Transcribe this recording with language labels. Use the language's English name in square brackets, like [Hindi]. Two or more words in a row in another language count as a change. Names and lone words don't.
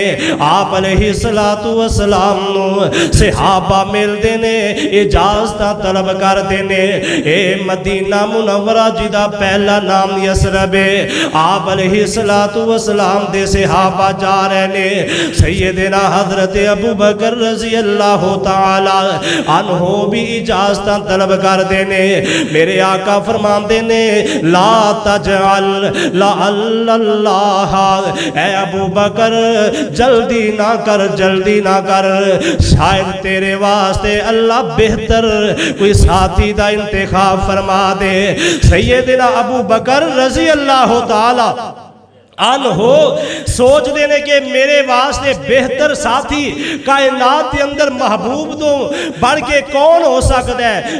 [Punjabi] ਆਪ [Arabic] عليه الصلاة والسلام [Punjabi] ਨੂੰ ਸਹਾਬਾ ਮਿਲਦੇ ਨੇ, ਇਜਾਜ਼ਤ ਤਲਬ ਕਰਦੇ ਨੇ। ਏ ਮਦੀਨਾ ਮੁਨੱਵਰਾ ਜਿਹਦਾ ਪਹਿਲਾ ਨਾਮ ਯਸਰਬ ਹੈ। ਆਪ [Arabic] عليه الصلاة والسلام [Punjabi] ਦੇ ਸਹਾਬਾ ਜਾ ਰਹੇ ਨੇ। ਸੱਯਦਨਾ ਹਜ਼ਰਤ ਅਬੂ ਬਕਰ [Arabic] رضي الله تعالى عنه [Punjabi] ਵੀ ਇਜਾਜ਼ਤ ਤਲਬ ਕਰਦੇ ਨੇ। ਮੇਰੇ ਆਕਾ ਫ਼ਰਮਾਉਂਦੇ ਨੇ [Arabic] لا تعجل لا الله, [Punjabi] , ਐ ਅਬੂ ਬਕਰ ਜਲਦੀ ਨਾ ਕਰ, ਜਲਦੀ ਨਾ ਕਰ, ਸ਼ਾਇਦ ਤੇਰੇ ਵਾਸਤੇ ਅੱਲਾਹ ਬਿਹਤਰ ਕੋਈ ਸਾਥੀ ਦਾ ਇੰਤਖ਼ਾਬ ਫ਼ਰਮਾ ਦੇ। [Urdu] سیدنا ابو بکر [Arabic] رضي الله تعالى هو [Urdu] سوچتے نے کہ میرے واسطے بہتر ساتھی کائنات کے اندر محبوب تو بڑھ کے کون ہو سکتا ہے.